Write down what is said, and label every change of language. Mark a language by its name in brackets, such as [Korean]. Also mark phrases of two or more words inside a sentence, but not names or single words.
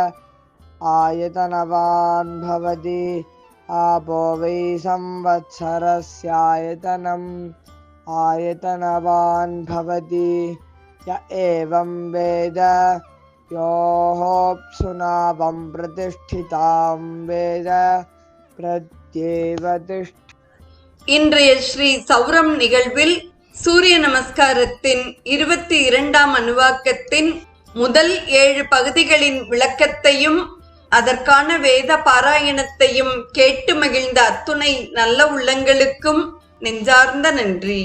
[Sanskrit] आयतनवान् भवति आपो वै संवत्सरस्यायतनम् आयतनवान् भवति य एवं वेद योऽप्सुनावं प्रतिष्ठितां वेद प्रत्येव [Tamil] இன்றைய ஸ்ரீ சௌரம் நிகழ்வில் சூரிய நமஸ்காரத்தின் 22ஆம் அணுவாக்கத்தின் முதல் 7 பகுதிகளின் விளக்கத்தையும் அதற்கான வேத பாராயணத்தையும் கேட்டு மகிழ்ந்த அத்துணை நல்ல உள்ளங்களுக்கும் நெஞ்சார்ந்த நன்றி.